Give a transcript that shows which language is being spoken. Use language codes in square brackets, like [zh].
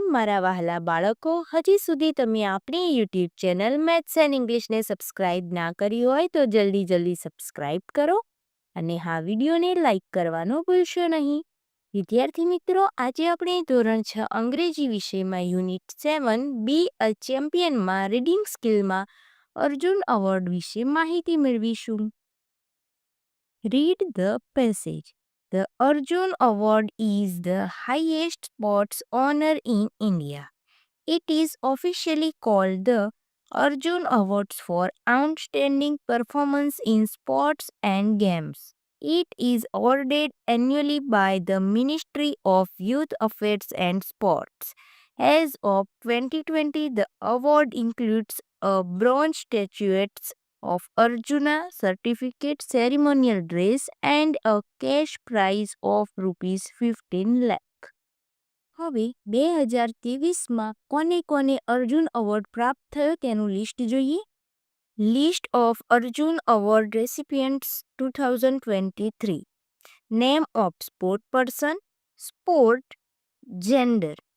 [gu] મારા વહાલા બાળકો, હજી સુધી તમે આપણી YouTube channel maths and ઇંગ્લિશને subscribe ના કરી હોય તો જલ્દી સબસ્ક્રાઇબ કરો અને હા વિડીયોને લાઇક કરવાનો ભૂલશો નહીં. વિદ્યાર્થી મિત્રો, આજે આપણે ધોરણ 6 અંગ્રેજી વિષયમાં યુનિટ 7 બી અ ચેમ્પિયનમાં રીડિંગ સ્કિલમાં અર્જુન એવોર્ડ વિશે માહિતી મેળવીશું. [en] Read the passage. The Arjun Award is the highest sports honor in India. It is officially called the Arjun Awards for outstanding performance in sports and games. It is awarded annually by the Ministry of Youth Affairs and Sports. As of 2020, the award includes a bronze statuette of Arjuna, certificate, ceremonial dress and a cash prize of ₹15 lakh. [gu] હવે 2023માં કોને કોને Arjun award પ્રાપ્ત થયો તેનું list જોઈએ. [en] List of Arjuna award recipients 2023. Name of sport person, sport, gender.